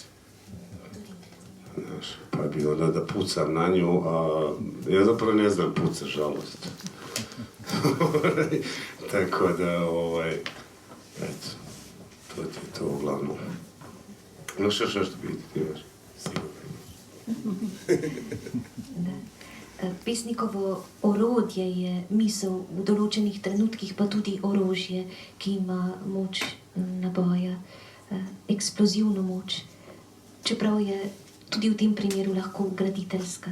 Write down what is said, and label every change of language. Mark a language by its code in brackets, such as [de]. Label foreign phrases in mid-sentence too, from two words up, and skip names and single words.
[hr] Znaš, pa bi onda da pucam na nju, a ja zapravo ne znam puca, žalost. Tako da, eto, to ti je to uglavnom. No što biti, ti imaš? Sigurno. [sl] Pesnikovo orodje je misel v določenih trenutkih, pa tudi orožje, ki ima moč naboja, eksplozivno moč, čeprav je tudi v tem primeru lahko graditeljska.